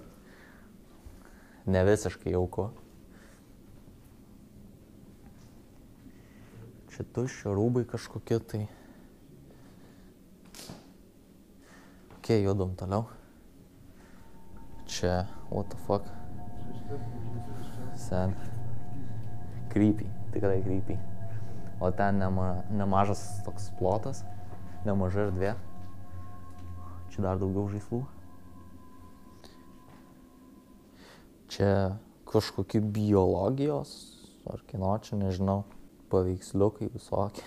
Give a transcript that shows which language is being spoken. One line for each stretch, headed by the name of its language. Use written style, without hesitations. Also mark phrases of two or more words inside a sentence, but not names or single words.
Lithuanian: Ne visiškai jauku. Čia tuščio rūbai kažkokie tai. Ok, judam toliau. Čia,
English: what the fuck.
Lithuanian: Sen. Creepy, tikrai creepy. O ten nemažas toks plotas, nemaža erdvė. Čia dar daugiau žaislų. Čia kažkokie biologijos, ar kino, čia nežinau, paveiksliukai visokie.